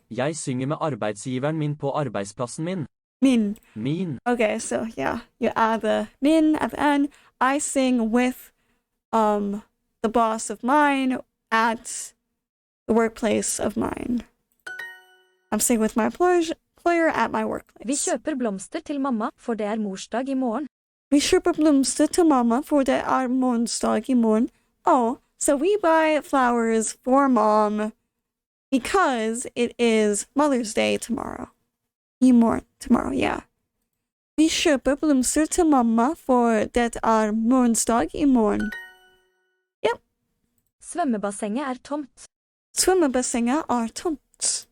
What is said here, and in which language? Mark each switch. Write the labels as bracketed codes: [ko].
[no] Jeg synger med arbeidsgiveren min på arbeidsplassen min. Min. Min. [en] Okay, so yeah, you add the min at the end. I sing with the boss of mine at the workplace of mine. I'm singing with my employer at my [no] Vi [en] workplace. [no] kjøper blomster til mamma, for det er morsdag i morgen. Vi kjøper blomster til mamma for det er morsdag i morgen. [en] Oh, so we buy flowers for mom because it is Mother's Day tomorrow. [no] I morgen. [en] Tomorrow, yeah. [no] Vi kjøper blomster til mamma for det er morsdag i morgen. Svømmebassenget er tomt. Svømmebassenget er tomt.